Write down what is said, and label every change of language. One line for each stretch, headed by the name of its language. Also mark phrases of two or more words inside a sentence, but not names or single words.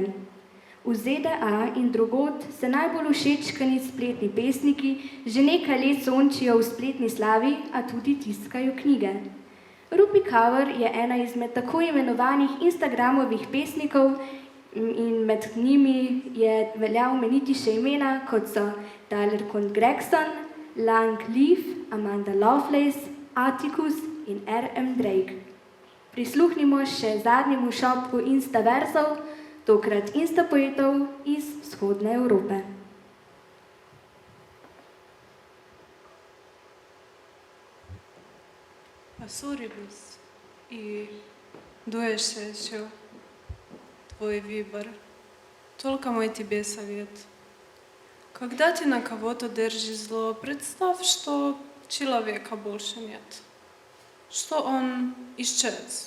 Slovenian: V ZDA in drugod se najbolj všečkani spletni pesniki že nekaj let sončijo v spletni slavi, a tudi tiskajo knjige. Rupi Kaur je ena izmed tako imenovanih Instagramovih pesnikov in med njimi velja omeniti še imena, kot so Tyler Cohn Gregson, Lang Leaf, Amanda Lovelace, Atticus in R.M. Drake. Prisluhnimo še zadnjemu šopku Instaversov, tokrat instapoetov iz vzhodne Evrope.
Russian: Осорились, и дуешься еще твой выбор. Только мой тебе совет. Когда ты на кого-то держишь зло, представь, что человека больше нет, что он исчез.